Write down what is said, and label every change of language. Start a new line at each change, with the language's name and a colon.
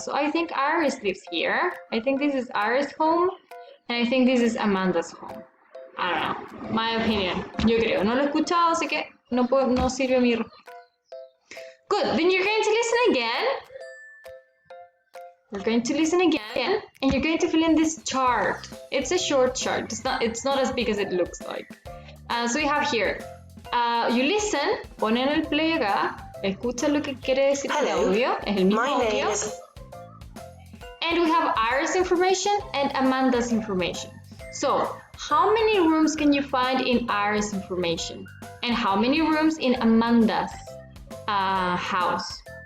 English: So I think Iris lives here. I think this is Iris' home. And I think this is Amanda's home. I don't know. My opinion.
Spanish: Yo creo. No lo he escuchado, así que no sirve mi respuesta.
English: Good. Then you're going to listen again. You're going to listen again. And you're going to fill in this chart. It's a short chart. It's not as big as it looks like. So we have here. You listen.
Spanish: Ponen el play acá. Escucha lo que quiere decir el audio. Es el mismo audio.
English: And we have Iris' information and Amanda's information. So, how many rooms can you find in Iris' information? And how many rooms in Amanda's house?